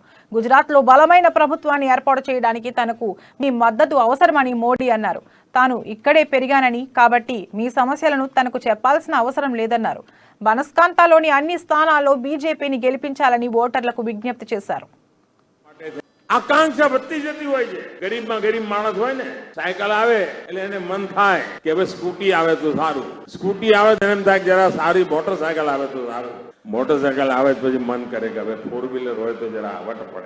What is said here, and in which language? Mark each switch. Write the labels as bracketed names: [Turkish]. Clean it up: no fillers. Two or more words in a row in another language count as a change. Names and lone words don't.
[Telugu] గుజరాత్లో బలమైన ప్రభుత్వాన్ని ఏర్పాటు చేయడానికి తనకు మీ మద్దతు అవసరమని మోడీ అన్నారు. తాను ఇక్కడే పెరిగానని, కాబట్టి మీ సమస్యలను తనకు చెప్పాల్సిన అవసరం లేదన్నారు. బనస్కాంతలోని అన్ని స్థానాల్లో బీజేపీని గెలిపించాలని ఓటర్లకు విజ్ఞప్తి చేశారు. [Gujarati] આકાંક્ષા વધતી જતી હોય છે. ગરીબમાં ગરીબ માણસ હોય ને, સાયકલ આવે એટલે એને મન થાય કે હવે સ્કૂટી આવે તો સારું, સ્કૂટી આવે તો એમ થાય જરા સારી મોટરસાયકલ આવે તો સારું, મોટરસાયકલ આવે તો પછી મન કરે કે હવે 4 વ્હીલર હોય તો જરા વટ પડે.